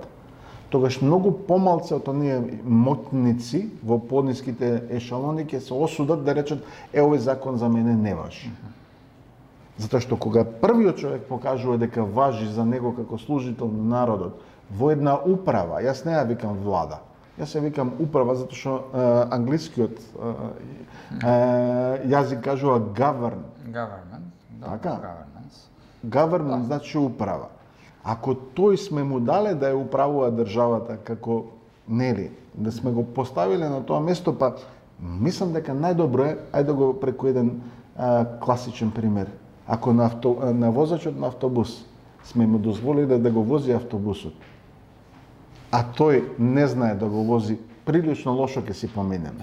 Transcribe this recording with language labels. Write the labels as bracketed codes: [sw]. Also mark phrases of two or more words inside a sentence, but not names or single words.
[mk] Тогаш многу помалце од оние мотници во пониските ешалони ќе се осудат да речат овој закон за мене не важи. Затоа што кога првиот човек покажува дека важи за него како служител на народот во една управа, јас не ја викам влада, Јас се викам управа затоа што англискиот јазик кажува govern. Government. Така? Governance. Government значи управа. Ако тој сме му дале да ја управува државата како нели, да сме го поставиле на тоа место, па мислам дека најдобро е, ајде да го преку еден класичен пример. Ако на возачот на автобус сме му дозволиле да го вози автобусот, а тој не знае да го вози, прилично лошо ќе си поминеме.